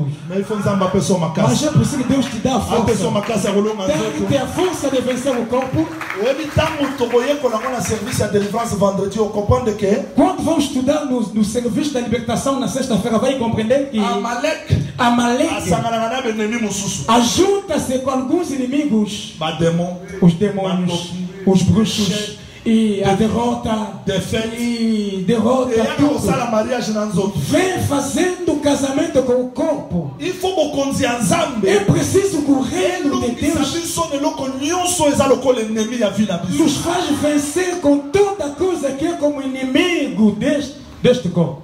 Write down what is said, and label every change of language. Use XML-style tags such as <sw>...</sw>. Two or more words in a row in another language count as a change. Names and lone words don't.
<pt>Mas é preciso que Deus te dê a força. Tem que ter a força de vencer o corpo. Quando vamos estudar no serviço da libertação na sexta-feira, vai compreender que Amaleque</pt> <ln>asangana na benemi mususu</ln> <pt>ajunta-se com alguns inimigos,</pt> <ln>bademon</ln> <pt>os demônios, os bruxos, e a derrota, e derrota tudo. Vem fazendo casamento com o corpo. É preciso que o reino de Deus nos faz vencer com toda coisa que é como inimigo deste corpo.</pt>